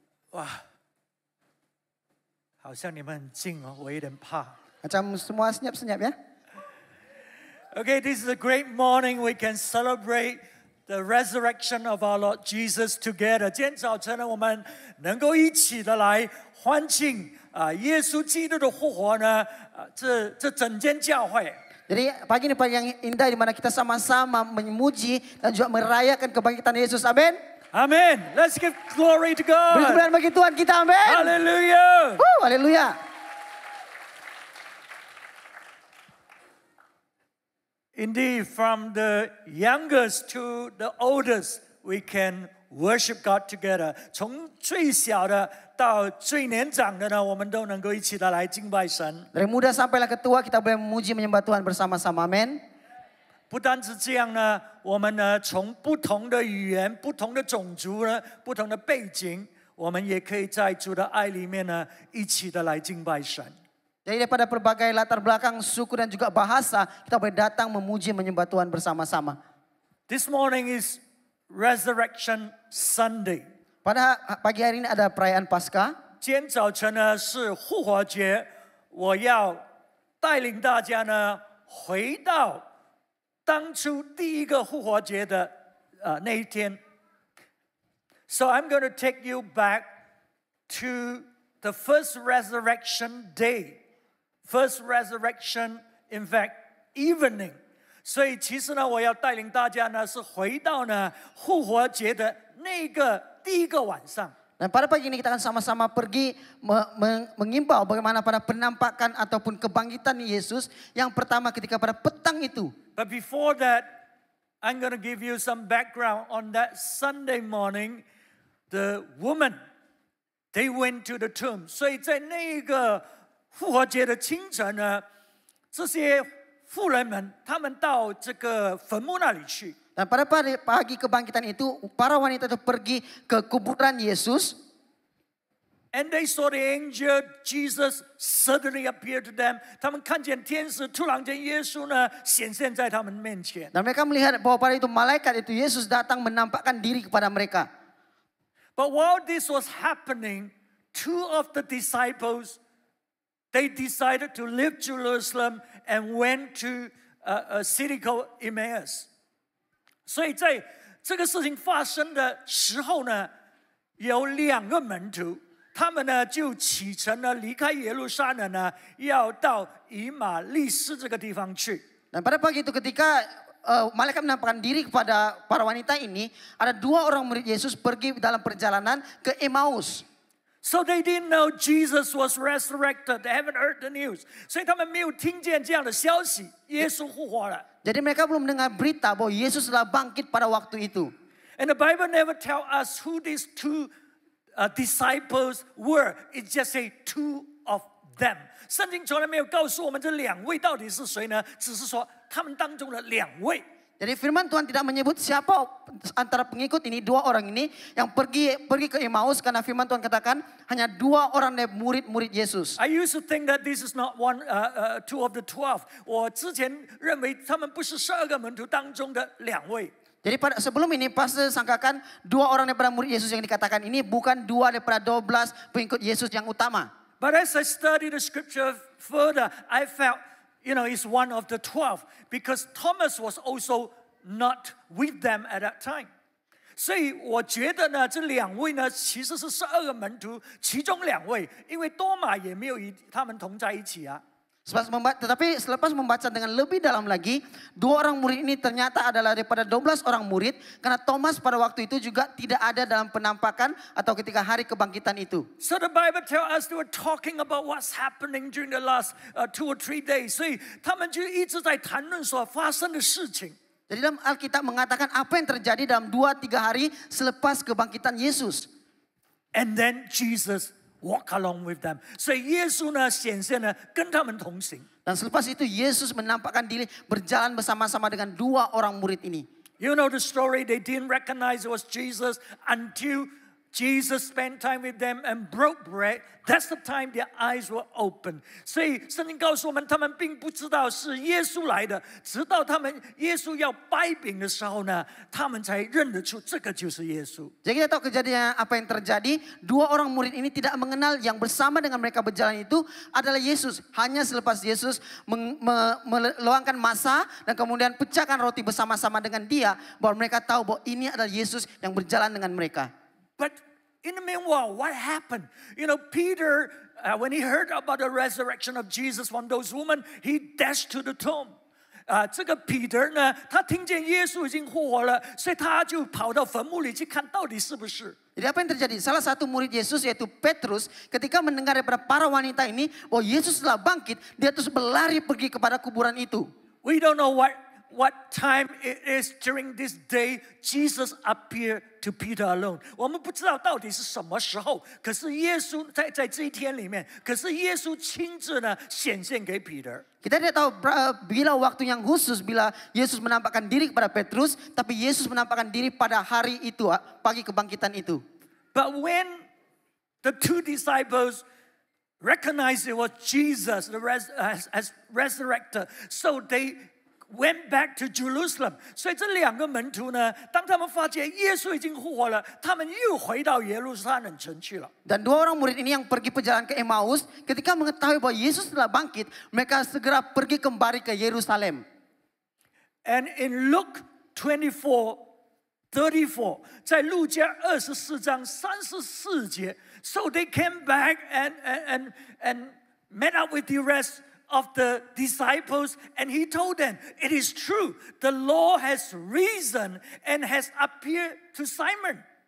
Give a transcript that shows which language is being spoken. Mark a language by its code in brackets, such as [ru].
[zh] 哇，好像你们很近哦，我有点怕。 [ms] Macam semua senyap-senyap ya. [en] Okay, this is a great morning. We can celebrate the resurrection of our Lord Jesus together. [zh] 今天早晨呢，我们能够一起的来欢庆耶稣基督的复活呢，这整间教会。 [ms] Jadi pagi ini pagi yang indah di mana kita sama-sama memuji dan juga merayakan kebangkitan Yesus. Amin. [en] Amen. Let's give glory to [ms] Beri [en] God. [ms] kemuliaan bagi Tuhan kita. Amin. [en] Hallelujah. [ms] Haleluya. [en] Indeed, from the youngest to the oldest, we can worship God together. [zh] 从最小的到最年长的呢，我们都能够一起的来敬拜神。 [ms] Dari muda sampailah ke tua kita boleh memuji menyembah Tuhan bersama-sama. Amin. [zh] 不单是这样呢，我们呢从不同的语言、不同的种族呢、不同的背景，我们也可以在主的爱里面呢，一起的来敬拜神。 [ms] Jadi daripada berbagai latar belakang, suku dan juga bahasa, kita boleh datang memuji menyembah Tuhan bersama-sama. [en] This morning is Resurrection Sunday. [ms] Pada pagi hari ini ada perayaan Paskah. [zh] 今天早晨呢是复活节，我要带领大家呢回到当初第一个复活节的那一天。 [en] So I'm going to take you back to the first resurrection day, first resurrection, in fact, evening. [zh] 所以其实呢，我要带领大家呢是回到呢复活节的那个第一个晚上。 [ms] Dan pada pagi ini kita akan sama-sama pergi mengimbau bagaimana pada penampakan ataupun kebangkitan Yesus yang pertama ketika pada petang itu. [en] But before that, I'm going to give you some background on that Sunday morning. The woman, they went to the tomb. [zh] 所以在那个复活节的清晨呢，这些妇人们他们到这个坟墓那里去。 [ms] Dan pada pagi kebangkitan itu, para wanita itu pergi ke kuburan Yesus. [en] And they saw the angel Jesus suddenly appeared to them. [zh] 他们看见天使突然间耶稣呢显现在他们面前。 [ms] Dan mereka melihat bahwa pada itu malaikat itu Yesus datang menampakkan diri kepada mereka. [en] But while this was happening, two of the disciples, they decided to leave Jerusalem and went to a city called Emmaus. [zh] 所以在这个事情发生的时候呢，有两个门徒，他们呢就启程呢离开耶路撒冷呢，要到以马利斯这个地方去。 [ms] Dan pada pagi itu ketika malaikat menampakkan diri kepada para wanita ini, ada dua orang murid Yesus pergi dalam perjalanan ke Emmaus. [en] So they didn't know Jesus was resurrected. They haven't heard the news. [zh] 所以他们没有听见这样的消息，耶稣复活了。 [ms] Jadi mereka belum mendengar berita bahwa Yesus telah bangkit pada waktu itu. [en] And the Bible never tell us who these two disciples were. It just say two of them. [zh] 圣经从来没有告诉我们这两位到底是谁呢？只是说他们当中的两位。 [ms] Jadi firman Tuhan tidak menyebut siapa antara pengikut ini, dua orang ini yang pergi ke Emmaus karena firman Tuhan katakan hanya dua orang dari murid-murid Yesus. [en] I used to think that this is not two of the 12. [zh] 我之前认为他们不是12个门徒当中的两位。 [ms] Jadi sebelum ini pastor sangkakan dua orang daripada murid Yesus yang dikatakan ini bukan dua daripada 12 pengikut Yesus yang utama. [en] But as I studied the scripture further, I felt, it's one of the 12 because Thomas was also not with them at that time. [zh] 所以我觉得呢，这两位呢其实是12个门徒其中两位，因为多马也没有与他们同在一起啊。 [ms] Tetapi selepas membaca dengan lebih dalam lagi, dua orang murid ini ternyata adalah daripada 12 orang murid. Karena Thomas pada waktu itu juga tidak ada dalam penampakan atau ketika hari kebangkitan itu. [en] So the Bible tell us they were talking about what's happening during the last 2 or 3 days. [zh] 所以他们就一直在谈论所发生的事情。 [ms] Jadi dalam Alkitab mengatakan apa yang terjadi dalam 2-3 hari selepas kebangkitan Yesus. [en] And then Jesus walk along with them. [zh] 所以耶稣呢显现呢跟他们同行。 [ms] Dan selepas itu Yesus menampakkan diri berjalan bersama-sama dengan dua orang murid ini. [en] You know the story, they didn't recognize it was Jesus until Jesus spent time with them and broke bread. That's the time their eyes were open. [zh] 所以圣经告诉我们，他们并不知道是耶稣来的，直到耶稣要掰饼的时候呢，他们才认得出这个就是耶稣。 [ms] Jadi kita tahu kejadian apa yang terjadi. Dua orang murid ini tidak mengenal yang bersama dengan mereka berjalan itu adalah Yesus. Hanya selepas Yesus meluangkan masa dan kemudian pecahkan roti bersama-sama dengan dia, bahwa mereka tahu bahwa ini adalah Yesus yang berjalan dengan mereka. [en] But in the meanwhile, what happened? Peter, when he heard about the resurrection of Jesus from those women, he dashed to the tomb. [zh] 这个彼得呢，他听见耶稣已经复活了，所以他就跑到坟墓里去看到底是不是。 [ms] Jadi apa yang terjadi? Salah satu murid Yesus yaitu Petrus, ketika mendengar daripada para wanita ini bahwa Yesus telah bangkit, dia terus berlari pergi kepada kuburan itu. [en] We don't know what time it is during this day Jesus appeared to Peter alone. [zh] 我们不知道到底是什么时候，可是耶稣在这一天里面，可是耶稣亲自呢显现给彼得。 [ms] Kita tidak tahu bila waktu yang khusus bila Yesus menampakkan diri kepada Petrus, tapi Yesus menampakkan diri pada hari itu, pagi kebangkitan itu. [en] But when the two disciples recognized it was Jesus as resurrected, so they went back to Jerusalem. [zh] 所以这两个门徒呢，当他们发觉耶稣已经复活了，他们又回到耶路撒冷城去了。 [ms] Dan dua orang murid ini yang pergi perjalanan ke Emmaus, ketika mengetahui bahwa Yesus telah bangkit, mereka segera pergi kembali ke Yerusalem. [en] And in Luke 24:34, [zh] 在路加24章34节 [en] so they came back and met up with the rest of the disciples, and he told them, it is true, the Lord has risen and has appeared to Simon.